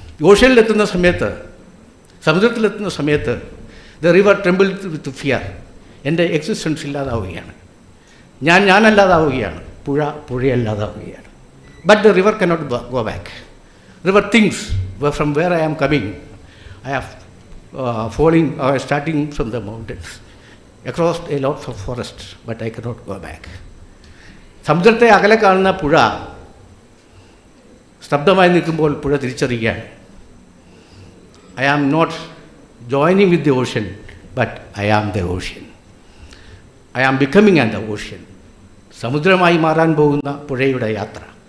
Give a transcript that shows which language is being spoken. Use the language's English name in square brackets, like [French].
[Malayalam] ഓഷ്യനിലെത്തുന്ന സമയത്ത്, സമുദ്രത്തിലെത്തുന്ന സമയത്ത് [English] the river trembled with fear. [Malayalam] എൻ്റെ existence ഇല്ലാതാവുകയാണ്, ഞാനല്ലാതാവുകയാണ്, പുഴയല്ലാതാവുകയാണ്. [English] But the river cannot go back. River thinks from where I am coming, I have falling or starting from the mountains across a lot of forest, but I cannot go back. [Malayalam] സമുദ്രത്തെ അകലെ കാണുന്ന പുഴ സ്തബ്ധമായി നിൽക്കുമ്പോൾ പുഴ തിരിച്ചറിയുകയാണ്. [English] I am not joining with the ocean, but I am the ocean. I am becoming an the ocean. [Malayalam] സമുദ്രമായി മാറാൻ പോകുന്ന പുഴയുടെ യാത്ര.